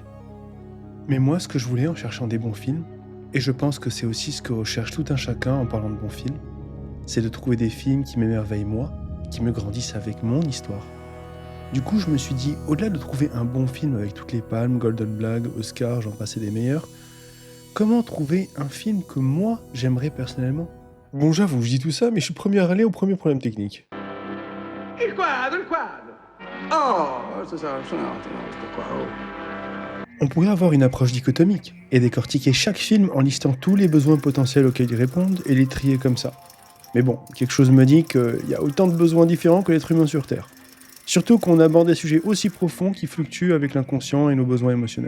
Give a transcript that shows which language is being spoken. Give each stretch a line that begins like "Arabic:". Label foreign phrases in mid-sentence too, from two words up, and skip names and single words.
French: Mais moi, ce que je voulais en cherchant des bons films, et je pense que c'est aussi ce que recherche tout un chacun en parlant de bons films, c'est de trouver des films qui m'émerveillent moi, qui me grandissent avec mon histoire. Du coup, je me suis dit, au-delà de trouver un bon film avec toutes les palmes, Golden Blog, Oscar, j'en passais des meilleurs, comment trouver un film que moi, j'aimerais personnellement. Bon, j'avoue, je dis tout ça, mais je suis le premier à aller au premier problème technique.
Italian: Il quadro. Oh, questo sarà suonato, no, questo qua, oh.
French: On pourrait avoir une approche dichotomique et décortiquer chaque film en listant tous les besoins potentiels auxquels ils répondent et les trier comme ça. Mais bon, quelque chose me dit qu'il y a autant de besoins différents que l'être humain sur Terre. Surtout qu'on aborde des sujets aussi profonds qui fluctuent avec l'inconscient et nos besoins émotionnels.